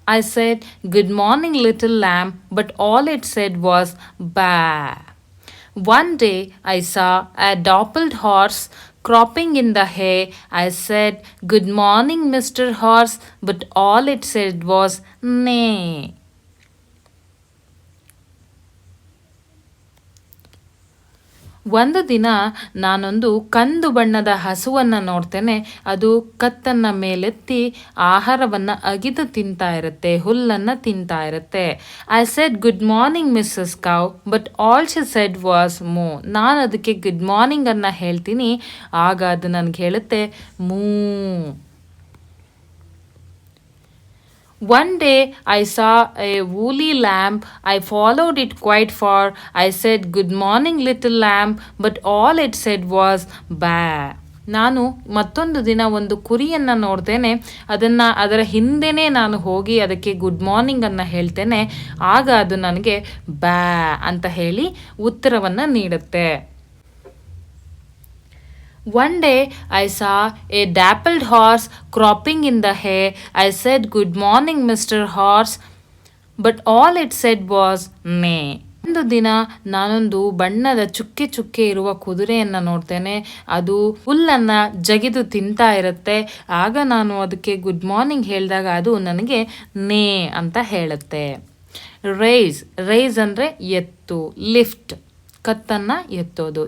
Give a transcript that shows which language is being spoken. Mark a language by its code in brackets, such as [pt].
[en] I said, "Good morning, little lamb," but all it said was baa. One day I saw a dappled horse cropping in the hay. I said, "Good morning, Mr. Horse," but all it said was neigh. [kn] ಒಂದು ದಿನ ನಾನೊಂದು ಕಂದು ಬಣ್ಣದ ಹಸುವನ್ನು ನೋಡ್ತೇನೆ. ಅದು ಕತ್ತನ್ನು ಮೇಲೆತ್ತಿ ಆಹಾರವನ್ನು ಅಗಿದು ತಿಂತಾ ಇರುತ್ತೆ, ಹುಲ್ಲನ್ನು ತಿಂತಾ ಇರುತ್ತೆ. [en] I said, "good morning Mrs cow," but all she said was moo. [kn] ನಾನು ಅದಕ್ಕೆ [en] good morning [kn] ಅನ್ನು ಹೇಳ್ತೀನಿ, ಆಗ ಅದು ನನಗೆ ಹೇಳುತ್ತೆ ಮೂ. [en] One day I saw a woolly lamb. I followed it quite far. I said, "Good morning, little lamb," but all it said was baa. [kn] ನಾನು ಮತ್ತೊಂದು ದಿನ ಒಂದು ಕುರಿಯನ್ನು ನೋಡ್ತೇನೆ. ಅದರ ಹಿಂದೆನೇ ನಾನು ಹೋಗಿ ಅದಕ್ಕೆ [en] good morning [kn] ಅನ್ನು ಹೇಳ್ತೇನೆ. ಆಗ ಅದು ನನಗೆ ಬಾ ಅಂತ ಹೇಳಿ ಉತ್ತರವನ್ನು ನೀಡುತ್ತೆ. [en] One day I saw a dappled horse cropping in the hay. I said, "Good morning, Mr. Horse," but all it said was neigh. [kn] ಒಂದು ದಿನ ನಾನೊಂದು ಬಣ್ಣದ ಚುಕ್ಕೆ ಚುಕ್ಕೆ ಇರುವ ಕುದುರೆಯನ್ನು ನೋಡ್ತೇನೆ. ಅದು ಹುಲ್ಲನ್ನು ಜಗಿದು ತಿಂತಾ ಇರುತ್ತೆ. ಆಗ ನಾನು ಅದಕ್ಕೆ [en] good morning [kn] ಹೇಳಿದಾಗ ಅದು ನನಗೆ ನೇ ಅಂತ ಹೇಳುತ್ತೆ. ರೈಸ್ ಅಂದರೆ ಎತ್ತು, ಲಿಫ್ಟ್ ಕತ್ತನ್ನು ಎತ್ತೋದು.